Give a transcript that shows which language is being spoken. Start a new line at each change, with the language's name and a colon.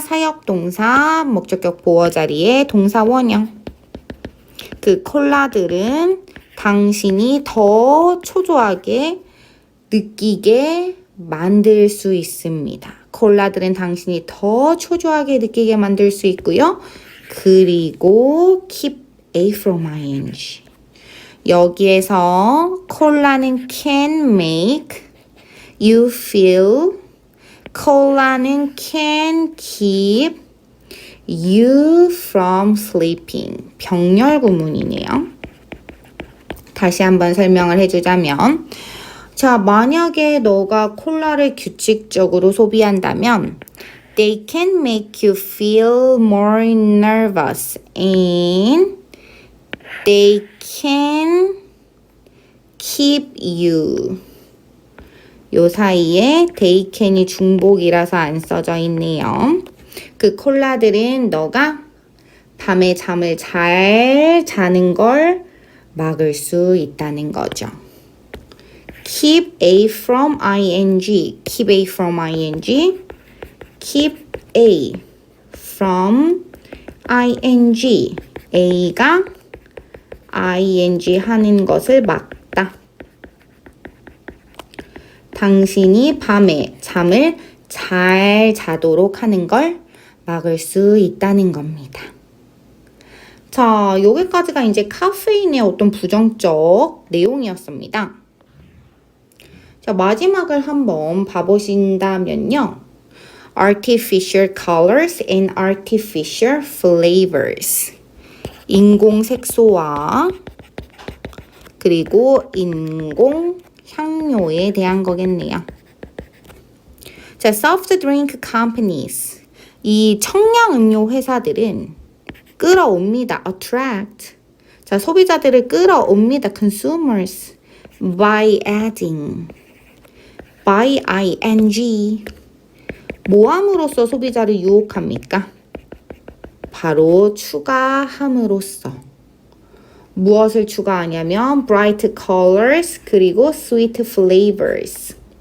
Korean: 사역동사, 목적격 보어 자리에 동사 원형. 그 콜라들은 당신이 더 초조하게 느끼게 만들 수 있습니다. 콜라들은 당신이 더 초조하게 느끼게 만들 수 있고요. 그리고
English: keep A from ing.
Korean: 여기에서 콜라는
English: can make you feel,
Korean: 콜라는
English: can keep you from sleeping.
Korean: 병렬 구문이네요. 다시 한번 설명을 해주자면 자, 만약에 너가 콜라를 규칙적으로 소비한다면
English: they can make you feel more nervous and they can keep you.
Korean: 요 사이에
English: they can
Korean: 이 중복이라서 안 써져 있네요. 그 콜라들은 너가 밤에 잠을 잘 자는 걸 막을 수 있다는 거죠.
English: keep a from ing, keep a from ing, keep a from ing,
Korean: a가 ing 하는 것을 막다. 당신이 밤에 잠을 잘 자도록 하는 걸 막을 수 있다는 겁니다. 자, 여기까지가 이제 카페인의 어떤 부정적 내용이었습니다. 자, 마지막을 한번 봐보신다면요.
English: Artificial colors and artificial flavors.
Korean: 인공 색소와 그리고 인공 향료에 대한 거겠네요. 자,
English: soft drink companies.
Korean: 이 청량 음료 회사들은 끌어옵니다.
English: attract.
Korean: 자, 소비자들을 끌어옵니다.
English: consumers. by adding. by ing.
Korean: 뭐 함으로써 소비자를 유혹합니까? 바로 추가함으로써. 무엇을 추가하냐면
English: bright colors
Korean: 그리고
English: sweet flavors.